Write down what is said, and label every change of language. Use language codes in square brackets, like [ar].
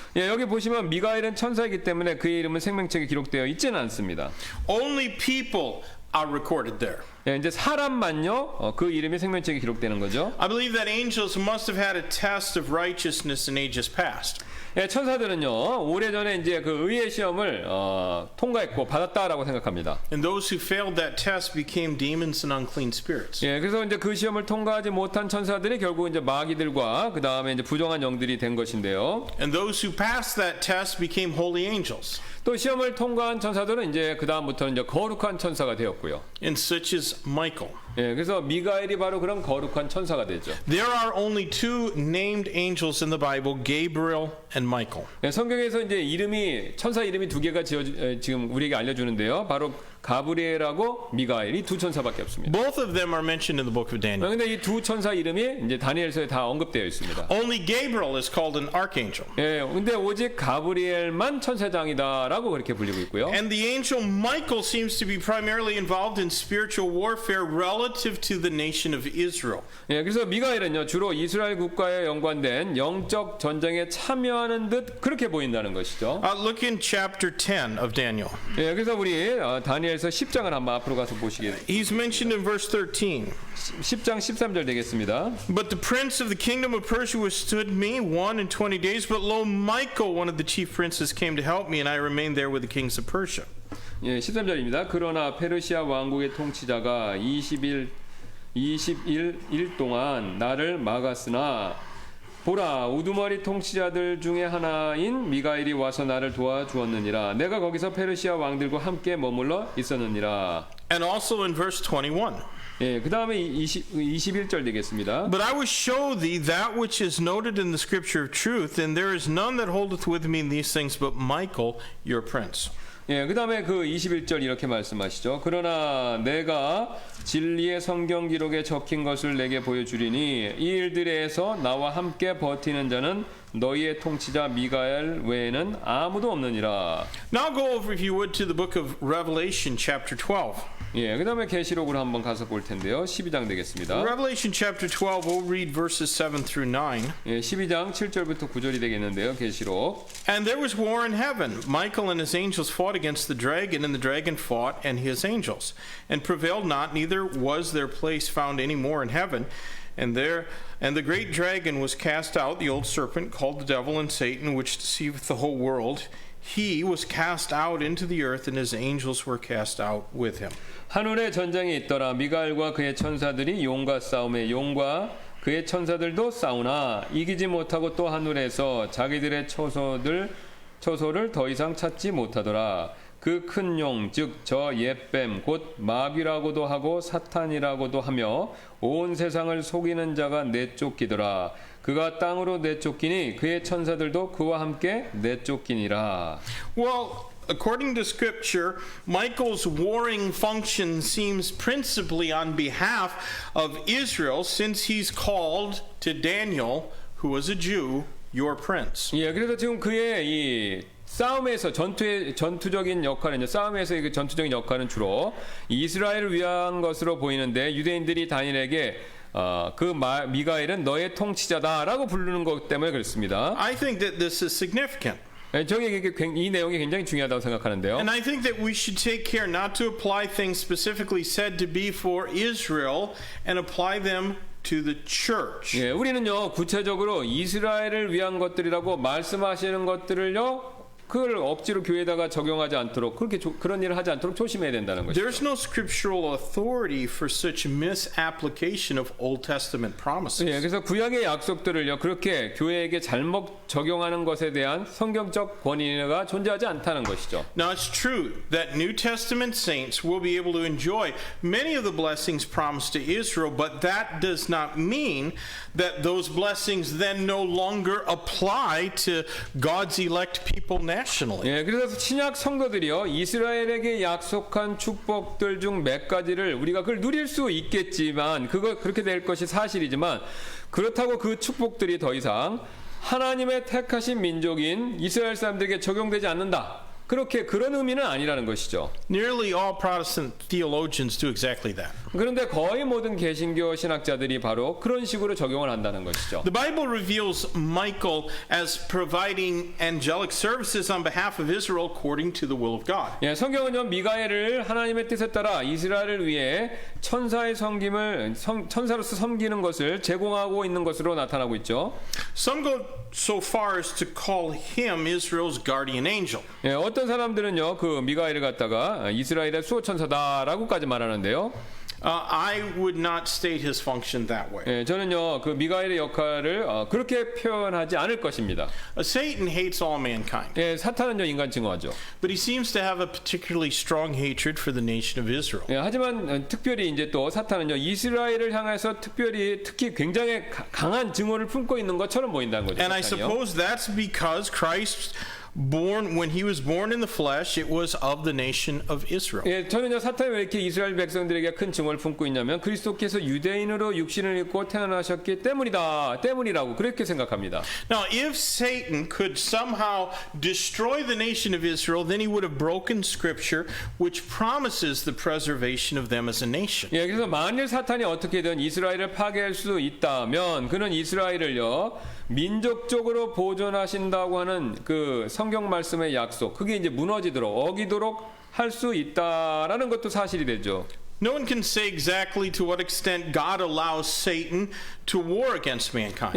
[ko] 여기 보시면 미가엘은 천사이기 때문에 그의 이름은 생명책에 기록되어 있지는 않습니다. [en] Only people are recorded there. [ko] 이제 사람만요, 그 이름이 생명책에 기록되는 거죠. [en] I believe that angels must have had a test of righteousness in ages past. [ko] 천사들은요, 오래전에 이제 그 의의 시험을 통과했고 받았다라고 생각합니다. [en] And those who failed that test became demons and unclean spirits. [ko] 그래서 이제 그 시험을 통과하지 못한 천사들이 결국 이제 마귀들과 그 다음에 이제 부정한 영들이 된 것인데요. [en] And those who passed that test became holy angels. [ko] 또 시험을 통과한 천사들은 이제 그 다음부터는 이제 거룩한 천사가 되었고요. [en] and such as Michael. [ko] 예, 그래서 미가엘이 바로 그런 거룩한 천사가 되죠. [en] There are only two named angels in the Bible, Gabriel and Michael. [ko] 예, 성경에서 이제 천사 이름이 두 개가 지금 우리에게 알려주는데요. 바로 가브리엘하고 미가엘이 두 천사밖에 없습니다. [en] Both of them are mentioned in the book of Daniel. [ko] 그런데 이 두 천사 이름이 이제 다니엘서에 다 언급되어 있습니다. [en] Only Gabriel is called an archangel. [ko] 예, 근데 오직 가브리엘만 천사장이다라고 그렇게 불리고 있고요. [en] And the angel Michael seems to be primarily involved in spiritual warfare relative to the nation of Israel. [ko] 예, 그래서 미가엘은요 주로 이스라엘 국가에 연관된 영적 전쟁에 참여하는 듯 그렇게 보인다는 것이죠. [en] Look in chapter 10 of Daniel. [ko] 예, 그래서 우리 다니엘서 10장을 한번 앞으로 가서 보시겠습니다. [en] He's mentioned in verse 13. [ko] 10장 13절 되겠습니다. [en] But the prince of the kingdom of Persia withstood me 120 days. But lo, Michael, one of the chief princes, came to help me, and I remained there with the kings of Persia. [ko] 예, 13절입니다. 그러나 페르시아 왕국의 통치자가 21일 동안 나를 막았으나 보라 우두머리 통치자들 중에 하나인 미가엘이 와서 나를 도와주었느니라. 내가 거기서 페르시아 왕들과 함께 머물러 있었느니라. [en] And also in verse 21. [ko] 예, 그 다음에 21절 되겠습니다. [en] But I will show thee that which is noted in the scripture of truth, and there is none that holdeth with me in these things but Michael, your prince. [ko] 예, 그 다음에 그 21절 이렇게 말씀하시죠. 그러나 내가 진리의 성경 기록에 적힌 것을 내게 보여주리니 이 일들에서 나와 함께 버티는 자는 너희의 통치자 미가엘 외에는 아무도 없느니라. [en] Now go over, if you would, to the book of Revelation, chapter 12. [ko] 예, 그 다음에 계시록으로 한번 가서 볼 텐데요. 12장 되겠습니다. [en] Revelation chapter 12, we'll read verses 7 through 9. [ko] 예, 12장 7절부터 9절이 되겠는데요. 계시록. [en] And there was war in heaven. Michael and his angels fought against the dragon, and the dragon fought and his angels, and prevailed not, neither was their place found any more in heaven. And the great dragon was cast out, the old serpent, called the devil and Satan, which deceiveth the whole world. He was cast out into the earth, and his angels were cast out with him. [ko] 하늘에 전쟁이 있더라. 미가엘과 그의 천사들이 용과 싸움에 용과 그의 천사들도 싸우나 이기지 못하고 또 하늘에서 자기들의 처소를 더 이상 찾지 못하더라. 그 큰 용, 즉 저 옛뱀 곧 마귀라고도 하고 사탄이라고도 하며 온 세상을 속이는 자가 내쫓기더라. 그가 땅으로 내쫓기니 그의 천사들도 그와 함께 내쫓기니라. [en] Well, according to Scripture, Michael's warring function seems principally on behalf of Israel, since he's called to Daniel, who was a Jew, your prince. [ko] 예, 그래서 지금 그의 이 싸움에서 전투적인 역할은 싸움에서의 그 전투적인 역할은 주로 이스라엘을 위한 것으로 보이는데 유대인들이 다니엘에게 미가엘은 너의 통치자다라고 부르는 것 때문에 그렇습니다. [en] I think that this is significant. [ko] 저에게 이 내용이 굉장히 중요하다고 생각하는데요. [en] And I think that we should take care not to apply things specifically said to be for Israel and apply them to the church. [ko] 예, 우리는요 구체적으로 이스라엘을 위한 것들이라고 말씀하시는 것들을요 그걸 억지로 교회에다가 적용하지 않도록 그런 일을 하지 않도록 조심해야 된다는 것이죠. [en] There's no scriptural authority for such misapplication of Old Testament promises. [ko] 예, 그래서 구약의 약속들을요 그렇게 교회에게 잘못 적용하는 것에 대한 성경적 권위가 존재하지 않다는 것이죠. [en] Now it's true that New Testament saints will be able to enjoy many of the blessings promised to Israel, but that does not mean that those blessings then no longer apply to God's elect people nationally. [ko] 예, 그래서 신약 성도들이요 이스라엘에게 약속한 축복들 중 몇 가지를 우리가 그걸 누릴 수 있겠지만 그렇게 될 것이 사실이지만 그렇다고 그 축복들이 더 이상 하나님의 택하신 민족인 이스라엘 사람들에게 적용되지 않는다. 그런 의미는 아니라는 것이죠. [en] Nearly all Protestant theologians do exactly that. [ko] 그런데 거의 모든 개신교 신학자들이 바로 그런 식으로 적용을 한다는 것이죠. [en] The Bible reveals Michael as providing angelic services on behalf of Israel according to the will of God. [ko] 예, 성경은요 미가엘을 하나님의 뜻에 따라 이스라엘을 위해 천사로서 섬기는 것을 제공하고 있는 것으로 나타나고 있죠. [en] Some go so far as to call him Israel's guardian angel. [ko] 예, 어떤 사람들은요 그 미가엘을 갖다가 이스라엘의 수호 천사다라고까지 말하는데요. [en] I would not state his function that way. [ko] 예, 저는요 그 미가엘의 역할을 그렇게 표현하지 않을 것입니다. [en] Satan hates all mankind, [ko] 예, 사탄은요 인간 증오하죠. [en] but he seems to have a particularly strong hatred for the nation of Israel. [ko] 예, 하지만 특별히 이제 또 사탄은요 이스라엘을 향해서 특히 굉장히 강한 증오를 품고 있는 것처럼 보인다는 거죠. [en] And I [ko] 사탄이요. [en] suppose that's because Christ when he was born in the flesh, it was of the nation of Israel. [ko] 예, 저는요 사탄이 왜 이렇게 이스라엘 백성들에게 큰 증오를 품고 있냐면 그리스도께서 유대인으로 육신을 입고 태어나셨기 때문이라고 그렇게 생각합니다. [en] Now, if Satan could somehow destroy the nation of Israel, then he would have broken Scripture, which promises the preservation of them as a nation. [ko] 예, 그래서 만일 사탄이 어떻게든 이스라엘을 파괴할 수 있다면 그는 이스라엘을요 민족적으로 보존하신다고 하는 그 성경 말씀의 약속, 그게 이제 무너지도록 어기도록 할 수 있다라는 것도 사실이 되죠. [en] No one can say exactly to what extent God allows Satan to war against mankind.